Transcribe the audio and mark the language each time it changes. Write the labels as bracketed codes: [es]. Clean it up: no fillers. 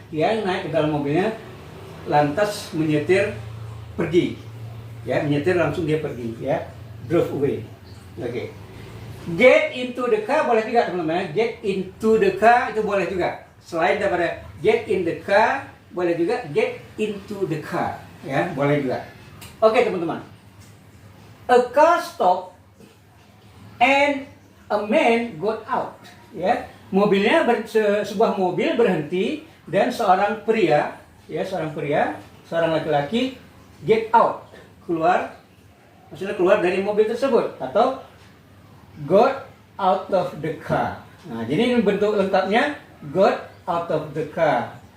[id] Dia naik ke dalam mobilnya, lantas menyetir pergi, ya, menyetir langsung dia pergi, ya, [en] drove away. [id] Oke. [en] Get into the car [id] boleh juga teman-teman. Get into the car itu boleh juga. Selain daripada [en] get in the car, [id] boleh juga [en] get into the car, [id] ya, boleh juga. Oke teman-teman. [en] A car stop and a man got out, ya. [id] Mobilnya sebuah mobil berhenti dan seorang pria, ya, seorang laki-laki get out, keluar, maksudnya keluar dari mobil tersebut, atau [en] got out of the car. [id] Nah, jadi ini bentuk lengkapnya [en] got out of the car.